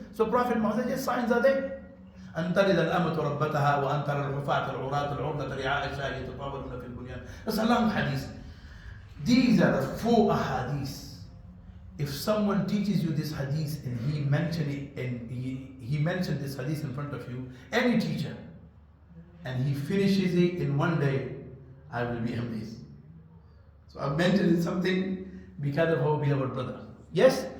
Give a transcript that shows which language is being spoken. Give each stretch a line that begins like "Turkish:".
English: So Prophet Muhammad said, yes, signs are there.
Arabic: أن تلد الأمة ربتها وأن ترى الحفاة العراة العرضة رعاء الشاة يتطاولون في البنيان.
English: That's a long hadith. These are the 4 ahadith. If someone teaches you this hadith and he mentioned it and he mentioned this hadith in front of you, any teacher, and he finishes it in one day, I will be amazed. So I've mentioned something because of our beloved brother. Yes?